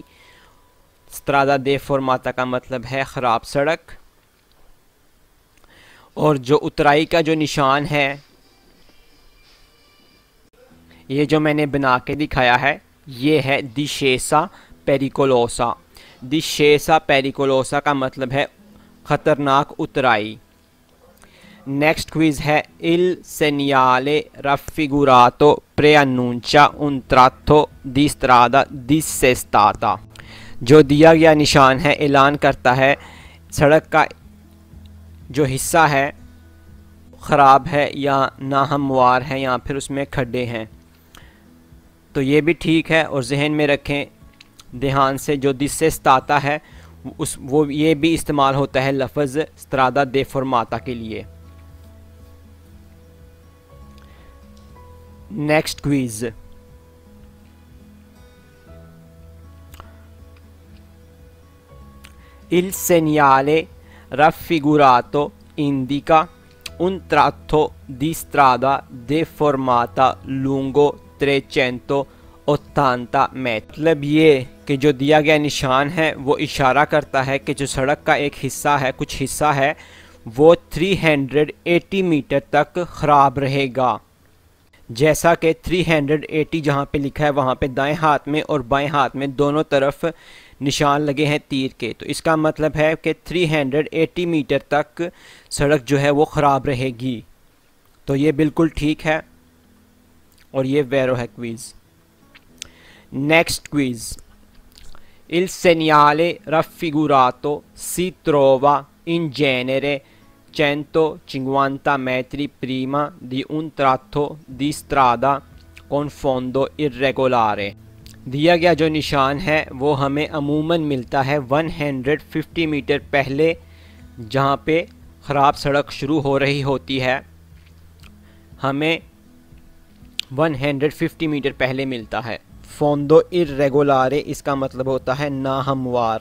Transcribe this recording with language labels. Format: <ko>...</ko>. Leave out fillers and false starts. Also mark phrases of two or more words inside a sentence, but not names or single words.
<it>strada deformata</it> <hi>का मतलब है ख़राब सड़क, और जो उतराई का जो निशान है ये जो मैंने बना के दिखाया है ये है</hi> <it>discesa pericolosa. discesa pericolosa</it> <hi>का मतलब है ख़तरनाक उतराई।</hi> <en>next quiz</en> <it>है il segnale raffigurato preannuncia un tratto di strada dissestata।</it> <hi>जो दिया गया निशान है ऐलान करता है सड़क का जो हिस्सा है ख़राब है या नाहमवार है या फिर उसमें खड्डे हैं। तो ये भी ठीक है, और जहन में रखें ध्यान से जो डिसेस्ताता है वो ये भी इस्तेमाल होता है लफ्ज़</hi> <it>strada deformata</it> <hi>के लिए।</hi> <en>next quiz</en> <it>il segnale raffigurato indica un tratto di strada deformata lungo 380 मीटर।</it> <hi>मतलब ये कि जो दिया गया निशान है वो इशारा करता है कि जो सड़क का एक हिस्सा है, कुछ हिस्सा है, वो 380 मीटर तक ख़राब रहेगा। जैसा कि 380 जहाँ पे लिखा है वहाँ पे दाएं हाथ में और बाएं हाथ में दोनों तरफ निशान लगे हैं तीर के, तो इसका मतलब है कि 380 मीटर तक सड़क जो है वो ख़राब रहेगी। तो ये बिल्कुल ठीक है और ये वेरो है क्विज़।</hi> <en>next quiz</en> <it>il segnale raffigurato si trova in genere 150 metri prima di un tratto di strada con fondo irregolare।</it> <hi>दिया गया जो निशान है वो हमें अमूमन मिलता है 150 मीटर पहले, जहाँ पे ख़राब सड़क शुरू हो रही होती है, हमें 150 मीटर पहले मिलता है।</hi> <it>fondo irregolare</it> <hi>इसका मतलब होता है नाहमवार।</hi>